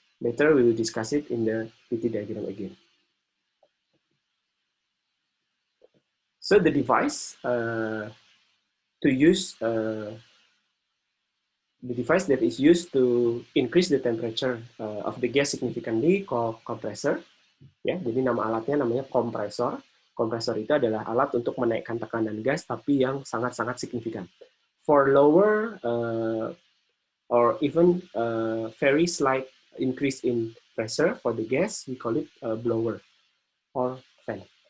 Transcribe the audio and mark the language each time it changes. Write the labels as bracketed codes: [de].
[en] Later we will discuss it in the PT diagram again. So the device to use the device that is used to increase the temperature of the gas significantly called compressor. [id] Ya, jadi nama alatnya namanya kompresor. Kompresor itu adalah alat untuk menaikkan tekanan gas tapi yang sangat-sangat signifikan. [en] For lower or even very slight increase in pressure for the gas, we call it a blower or fan.